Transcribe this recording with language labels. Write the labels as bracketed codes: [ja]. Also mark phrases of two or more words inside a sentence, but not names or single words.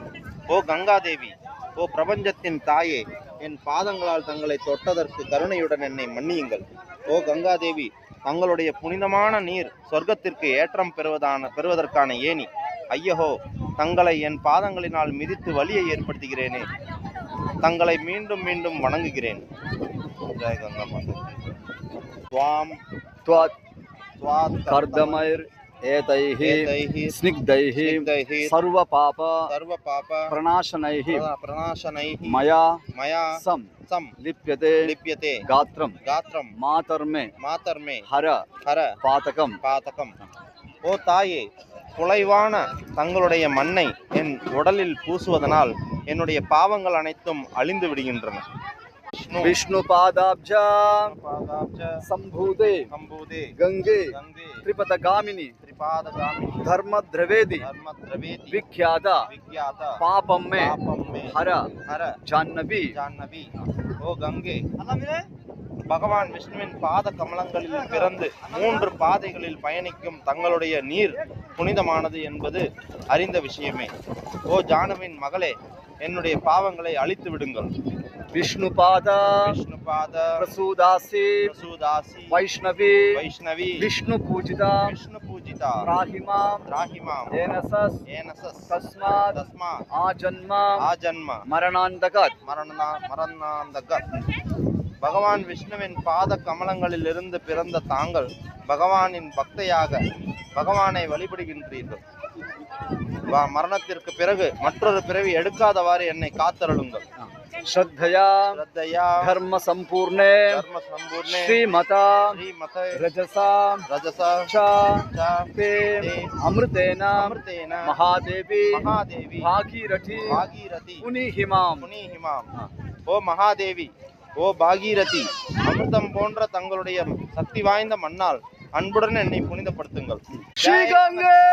[ta] ஓ கங்காதேவி, ஓ பிரபஞ்சத்தின் தாயே, என் பாதங்களால் தங்களை தொட்டதற்கு கருணையுடன் என்னை மன்னியுங்கள். ஓ கங்காதேவி, தங்களுடைய புனிதமான நீர் சொர்க்கத்திற்கு ஏற்றம் பெறுவதற்கான ஏணி. ஐயஹோ, தங்களை என் பாதங்களினால் மிதித்து வலியை ஏற்படுத்துகிறேனே. தங்களை மீண்டும் மீண்டும் வணங்குகிறேன். ஜெய கங்கா மாதா. [sa] त्वां कर्दमैर् एतैः स्निग्धैः सर्वपाप प्रणाशनैः मया सम लिप्यते गात्रं मातर्मे हर पातकम. [ta] ஓ தாயே, குலைவான தங்களுடைய மண்ணை என் உடலில் பூசுவதனால் என்னுடைய பாவங்கள் அனைத்தும் அழிந்து விடுகின்றன. [sa] विष्णु पादाब्जा संभूते गंगे त्रिपदगामिनी धर्म द्रवेदी विख्याता पापम में हर जाह्नवी. [ta] ஓ கங்கை, பகவான் விஷ்ணுவின் பாத கமலங்களில் பிறந்து 3 பாதைகளில் பயணிக்கும் தங்களுடைய நீர் புனிதமானது என்பது அறிந்த விஷயமே. ஓ ஜானுவின் மகளே, என்னுடைய பாவங்களை அழித்து விடுங்கள். [sa] विष्णुपाद प्रसूदासी वैष्णवी विष्णु पूजिता राहिमां तस्मात् आजन्म मरणान्तगत. [ta] பகவான் விஷ்ணுவின் பாத கமலங்களிலிருந்து பிறந்த தாங்கள் பகவானின் பக்தையாக பகவானை வழிபடுகின்றீர்கள். மரணத்திற்கு பிறகு மற்றொரு பிறவி எடுக்காதவாறு என்னை காத்தருளுங்கள். [sa] श्रद्धया धर्म संपूर्णे श्रीमता रजसा ते अमृतेन महादेवी भागीरथी पुनीहिमाम. [ta] ஓ மகாதேவி, ஓ பாகீரதி, அமிர்தம் போன்ற தங்களுடைய சக்தி வாய்ந்த மண்ணால் அன்புடன் என்னை புனிதப்படுத்துங்கள். ஸ்ரீ கங்கை.